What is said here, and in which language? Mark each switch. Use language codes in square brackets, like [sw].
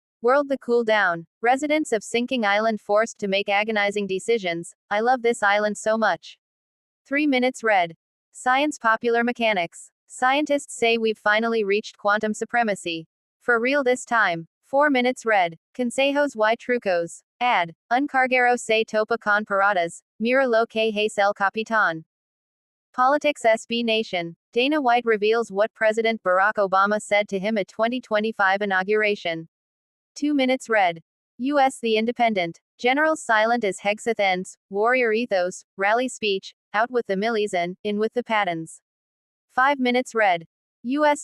[en] World the cool down. Residents of sinking island forced to make agonizing decisions. I love this island so much. 3 minutes read. Science Popular Mechanics. Scientists say we've finally reached quantum supremacy. For real this time. 4 minutes read. [es] Consejos y trucos. [en] Ad. [es] Un carguero se topa con paradas. Mira lo que hace el capitán. [en] Politics SB Nation. Dana White reveals what President Barack Obama said to him at 2025 inauguration. 2 minutes read. U.S. The Independent. Generals silent as Hegseth ends. Warrior ethos. Rally speech. Out with the millies and in with the Pattons. 5 minutes read. U.S.